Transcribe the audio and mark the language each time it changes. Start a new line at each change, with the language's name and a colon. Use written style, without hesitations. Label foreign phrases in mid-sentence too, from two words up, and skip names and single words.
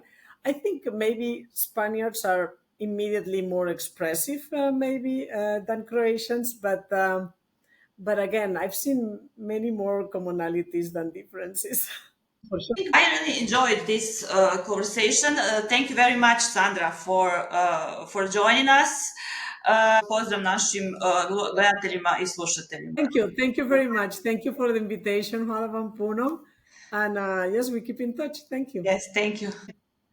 English: I think maybe Spaniards are immediately more expressive, maybe than Croatians, but again, I've seen many more commonalities than differences. For sure. I really enjoyed this conversation. Thank you very much, Sandra, for joining us.
Serbian: Pozdrav našim gledateljima i slušateljima.
English: Thank you very much. Thank you for the invitation.
Serbian: Hvala vam puno.
English: And yes, we keep in touch. Thank you. Yes, thank you.